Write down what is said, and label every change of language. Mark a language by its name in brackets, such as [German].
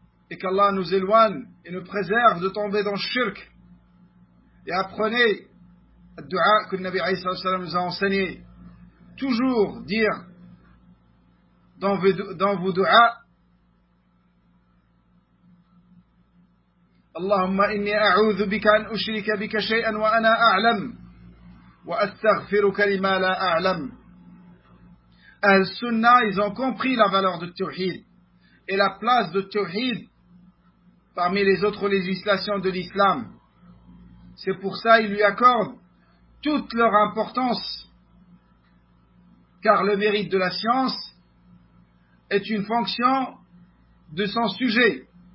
[French] Et qu'Allah nous éloigne et nous préserve de tomber dans le shirk. Et apprenez le dua que le Nabi Aïssa sallam nous a enseigné. Toujours dire dans vos dua. [Arabic] اللهم إني أعوذ بك أن أشرك بك شيئا وأنا أعلم وأستغفرك لما لا أعلم. [French] أهل السنة ils ont compris la valeur du tawhid et la place du tawhid parmi les autres législations de l'islam. C'est pour ça ils lui accordent toute leur importance, car le mérite de la science est une fonction de son sujet.